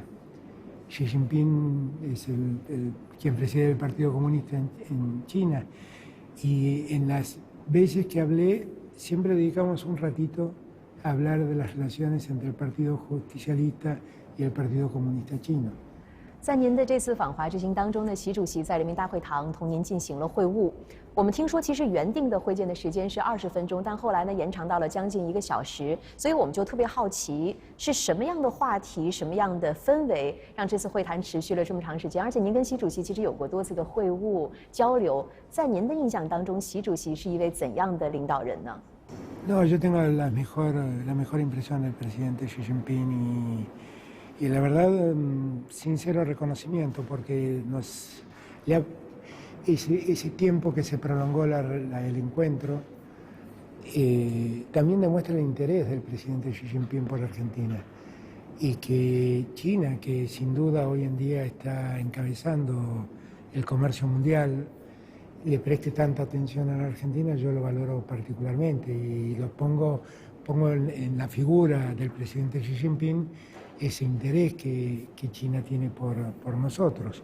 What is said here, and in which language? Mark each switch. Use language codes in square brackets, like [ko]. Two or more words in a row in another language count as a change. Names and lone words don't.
[es] Xi Jinping es quien preside el Partido Comunista en China, y en las veces que hablé siempre dedicamos un ratito a hablar de las relaciones entre el Partido Justicialista y el Partido Comunista Chino. [zh] 在您的这次访华之行当中呢，习主席在人民大会堂同您进行了会晤。我们听说，其实原定的会见的时间是20分钟，但后来呢延长到了将近1个小时。所以我们就特别好奇，是什么样的话题、什么样的氛围，让这次会谈持续了这么长时间？而且您跟习主席其实有过多次的会晤交流，在您的印象当中，习主席是一位怎样的领导人呢？ [es] No, yo tengo la mejor impresión del presidente Xi Jinping y la verdad, sincero reconocimiento, porque ese tiempo que se prolongó el encuentro también demuestra el interés del presidente Xi Jinping por Argentina, y que China, que sin duda hoy en día está encabezando el comercio mundial, le preste tanta atención a la Argentina, yo lo valoro particularmente y lo pongo en la figura del presidente Xi Jinping ese interés que China tiene por nosotros.